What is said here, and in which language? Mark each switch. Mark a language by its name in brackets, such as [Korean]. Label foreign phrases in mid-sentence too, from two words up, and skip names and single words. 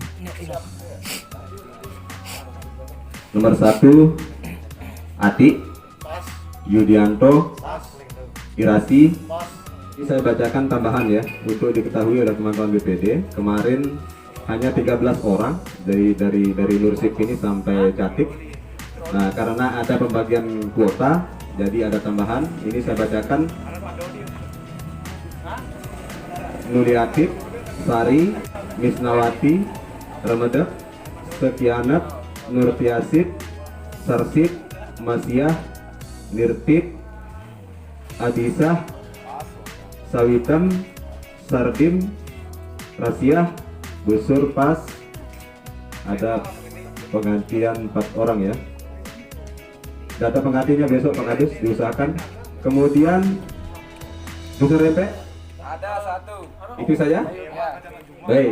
[Indonesian] Nomor 1 Ati Yudianto Irasi. Ini saya bacakan tambahan ya, untuk diketahui oleh teman-teman BPD. Kemarin hanya 13 orang dari Nursip ini sampai Catik. Nah, karena ada pembagian kuota, jadi ada tambahan. Ini saya bacakan: Nuliatif, Sari, Misnawati, Remedek, Sekianat, Nurtiasid, Sarsid, Masiah, Nirtip, Adisah, Sawitem, Sardim, Rasiah, Busur Pas. Ada penggantian 4 orang ya. Data penggantinya besok Pak Kadis diusahakan. Kemudian Dusun Rempe ada 1. Itu saja? Baik.